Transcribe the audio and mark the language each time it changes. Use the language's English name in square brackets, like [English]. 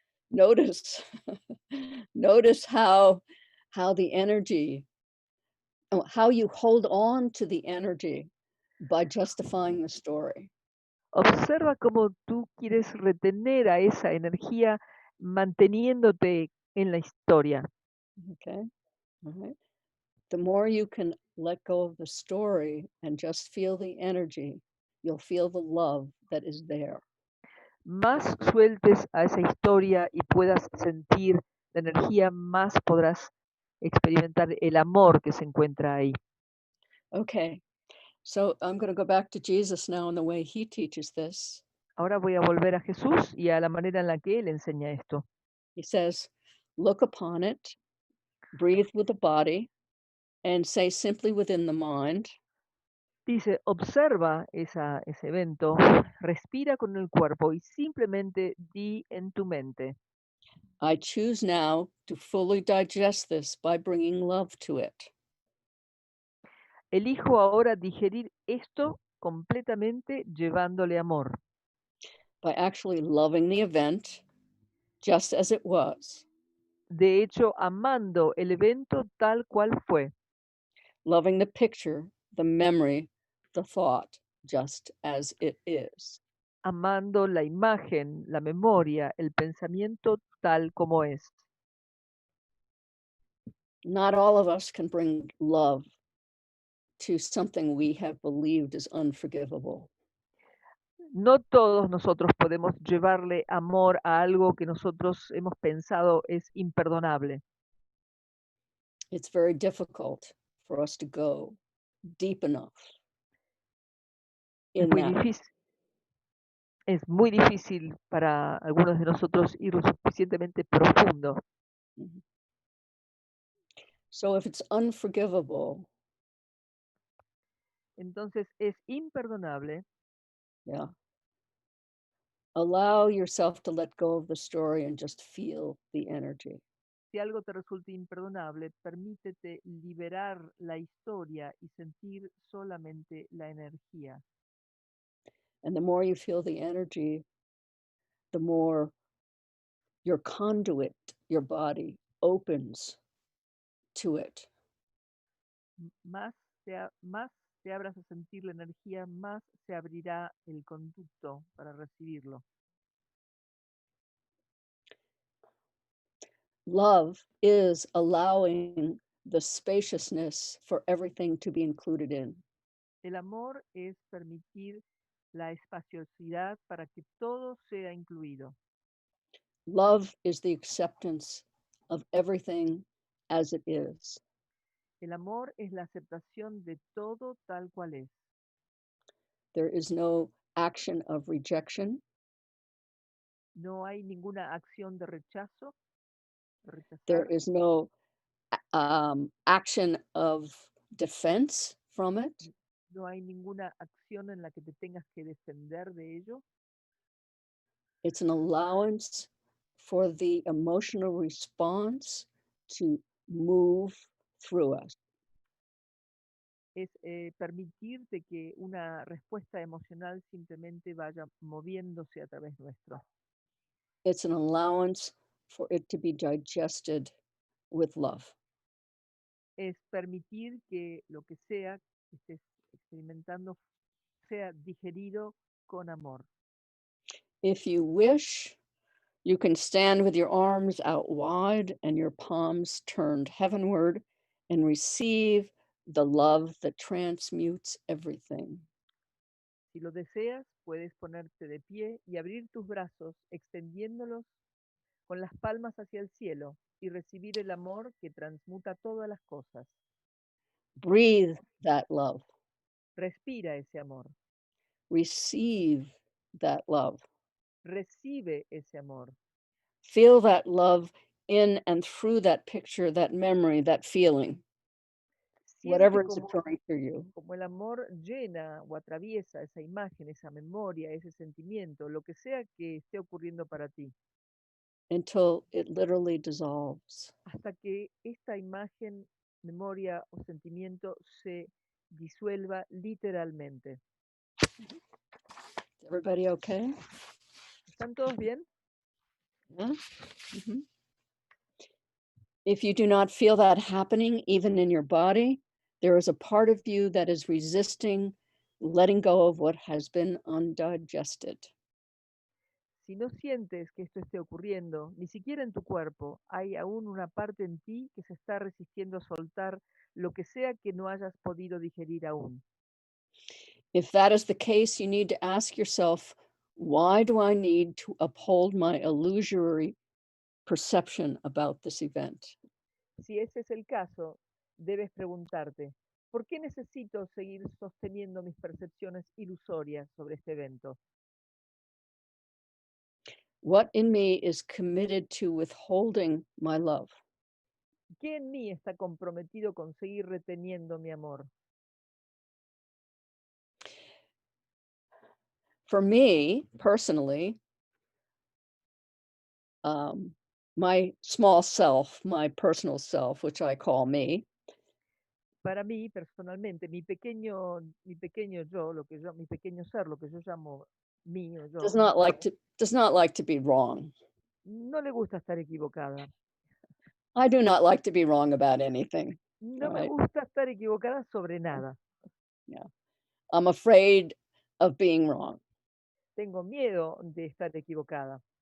[English] Notice, notice how the energy, how you hold on to the energy by justifying the story. [Spanish] Observa cómo tú quieres retener a esa energía manteniéndote en la historia. [English] Okay. All right. The more you can let go of the story and just feel the energy, you'll feel the love that is there. [Spanish] Más sueltes a esa historia y puedas sentir la energía, más podrás experimentar el amor que se encuentra ahí. [English] Okay. So I'm going to go back to Jesus now and the way he teaches this. [Spanish] Ahora voy a volver a Jesús y a la manera en la que él enseña esto. [English] He says, look upon it, breathe with the body, and say simply within the mind, [Spanish] Dice, observa ese evento, respira con el cuerpo y simplemente di en tu mente, [English] I choose now to fully digest this by bringing love to it. [Spanish] elijo ahora digerir esto completamente llevándole amor, [English] By actually loving the event just as it was, [Spanish] de hecho amando el evento tal cual fue, [English] loving the picture, the memory, the thought, just as it is. [Spanish] amando la imagen, la memoria, el pensamiento tal como es. [English] Not all of us can bring love to something we have believed is unforgivable. [Spanish] No todos nosotros podemos llevarle amor a algo que nosotros hemos pensado es imperdonable. [English] It's very difficult for us to go deep enough [Spanish] Es [English] in [Spanish] muy [English] that. [Spanish] difícil. Es muy difícil para algunos de nosotros ir lo suficientemente profundo. [English] Mhm. So if it's unforgivable, [Spanish] Entonces es imperdonable. [English] yeah, allow yourself to let go of the story and just feel the energy. [Spanish] Si algo te resulta imperdonable, permítete liberar la historia y sentir solamente la energía. [English] And the more you feel the energy, the more your conduit, your body, opens to it. [Spanish] Más te abras a sentir la energía, más se abrirá el conducto para recibirlo. [English] Love is allowing the spaciousness for everything to be included in. [Spanish] El amor es permitir la espaciosidad para que todo sea incluido. [English] Love is the acceptance of everything as it is. [Spanish] El amor es la aceptación de todo tal cual es. [English] There is no action of rejection. [Spanish] No hay ninguna acción de rechazo, de rechazar. [English] There is no action of defense from it. [Spanish] No hay ninguna acción en la que te tengas que defender de ello. [English] It's an allowance for the emotional response to move through us. [Spanish] Es permitirte que una respuesta emocional simplemente vaya moviéndose a través nuestro. [English] It's an allowance for it to be digested with love. [Spanish] Es permitir que lo que sea que estés experimentando sea digerido con amor. [English] If you wish, you can stand with your arms out wide and your palms turned heavenward and receive the love that transmutes everything. [Spanish] Si lo deseas, puedes ponerte de pie y abrir tus brazos, extendiéndolos con las palmas hacia el cielo y recibir el amor que transmuta todas las cosas. [English] Breathe that love. [Spanish] Respira ese amor. [English] Receive that love. [Spanish] Recibe ese amor. [English] Feel that love in and through that picture, that memory, that feeling, whatever is occurring through you. [Spanish] Como el amor llena o atraviesa esa imagen, esa memoria, ese sentimiento, lo que sea que esté ocurriendo para ti. [English] Until it literally dissolves. [Spanish] Hasta que esta imagen, memoria o sentimiento se disuelva literalmente. [English] Everybody okay? [Spanish] ¿Están todos bien? [English] Yeah? Mm-hmm. If you do not feel that happening, even in your body, there is a part of you that is resisting letting go of what has been undigested. [Spanish] Si no sientes que esto esté ocurriendo, ni siquiera en tu cuerpo, hay aún una parte en ti que se está resistiendo a soltar lo que sea que no hayas podido digerir aún. [English] If that is the case, you need to ask yourself, why do I need to uphold my illusory perception about this event? [Spanish] Si ese es el caso, debes preguntarte, ¿por qué necesito seguir sosteniendo mis percepciones ilusorias sobre este evento? [English] What in me is committed to withholding my love? [Spanish] ¿Qué en mí está comprometido con seguir reteniendo mi amor? [English] For me, personally, my small self, my personal self, which I call me, [Spanish] Para mí, personalmente, mi pequeño yo, mi pequeño ser, lo que yo llamo mí o yo, [English] does not like to be wrong. [Spanish] no le gusta estar equivocada. [English] I do not like to be wrong about anything. [Spanish] No me [English] Right. [Spanish] gusta estar equivocada sobre nada. [English] Yeah. I'm afraid of being wrong. [Spanish] Tengo miedo de estar equivocada.